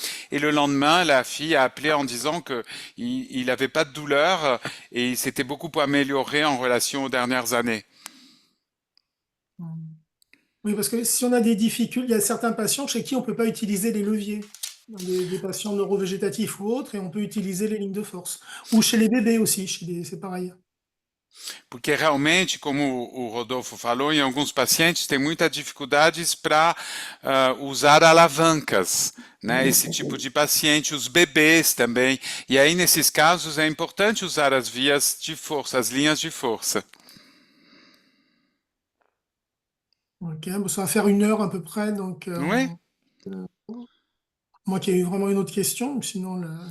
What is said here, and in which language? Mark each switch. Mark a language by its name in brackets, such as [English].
[French] Et le lendemain, la fille a appelé en disant que il avait pas de douleur et il s'était beaucoup amélioré en relation aux dernières années. Oui, parce que si on a des difficultés, il y a certains patients chez qui on ne peut pas utiliser les leviers. Des patients neurovégétatifs ou autres, et on peut utiliser les lignes de force. Ou chez les bébés aussi, c'est pareil. [Portuguese] Porque realmente, como o Rodolfo falou, em alguns pacientes tem muitas dificuldades para usar alavancas, né? Esse tipo de paciente, os bebês também. E aí, nesses casos, é importante usar as vias de força, as linhas de força. [French] Ok, bon, ça va faire 1 heure à peu près, donc Oui. moi qui ai eu vraiment une autre question, sinon